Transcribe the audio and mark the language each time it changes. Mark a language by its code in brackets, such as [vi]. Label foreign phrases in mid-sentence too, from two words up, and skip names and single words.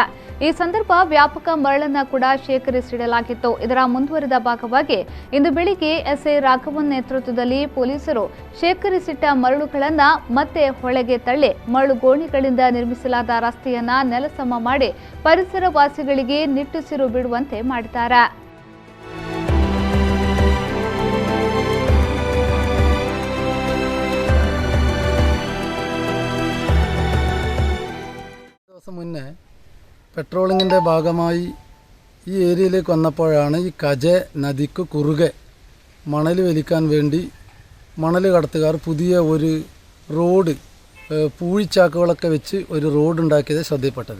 [kn] ಈ ಸಂದರ್ಭ ವ್ಯಾಪಕ ಮರಳನ್ನ ಕೂಡ ಶೇಖರಿಸಿಡಲಾಗಿತ್ತು. ಇದರ ಮುಂದುವರಿದ ಭಾಗವಾಗಿ ಇಂದು ಬೆಳಿಗ್ಗೆ ಎಸ್ಐ ರಾಘವನ್ ನೇತೃತ್ವದಲ್ಲಿ ಪೊಲೀಸರು ಶೇಖರಿಸಿಟ್ಟ ಮರಳುಗಳನ್ನ ಮತ್ತೆ ಹೊಳೆಗೆ ತಳ್ಳಿ ಮರಳು ಗೋಣಿಗಳಿಂದ ನಿರ್ಮಿಸಲಾದ ರಸ್ತೆಯನ್ನ ನೆಲಸಮ ಮಾಡಿ ಪರಿಸರವಾಸಿಗಳಿಗೆ ನಿಟ್ಟುಸಿರು ಬಿಡುವಂತೆ ಮಾಡಿದ್ದಾರೆ. [ml] മുന്നേ പെട്രോളിങ്ങിൻ്റെ ഭാഗമായി ഈ ഏരിയയിലേക്ക് വന്നപ്പോഴാണ് ഈ കജെ നദിക്ക് കുറുകെ മണൽ വലിക്കാൻ വേണ്ടി മണൽ കടത്തുകാർ പുതിയ ഒരു റോഡ് പൂഴിച്ചാക്കുകളൊക്കെ വെച്ച് ഒരു റോഡ് ഉണ്ടാക്കിയത് ശ്രദ്ധയിൽപ്പെട്ടത്.